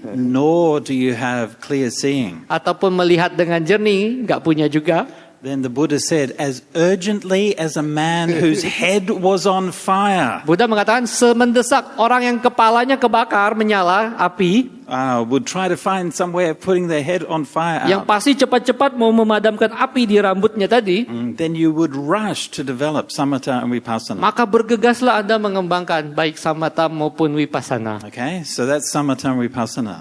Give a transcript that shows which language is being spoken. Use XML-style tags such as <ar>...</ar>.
<en>nor do you have clear seeing,</en> <id>ataupun melihat dengan jernih, nggak punya juga,</id> <en>then the Buddha said, as urgently as a man whose head was on fire</en> <id>Buddha mengatakan semendesak orang yang kepalanya kebakar, menyala, api,</id> <en>would try to find some way of putting their head on fire</en> <id>yang</id> <en>out,</en> <id>pasti cepat-cepat mau memadamkan api di rambutnya tadi,</id> <en>then you would rush to develop samatha and vipassana.</en> <id>maka bergegaslah Anda mengembangkan baik samatha maupun vipassana.</id> <en>Okay, so that's samatha and vipassana.</en>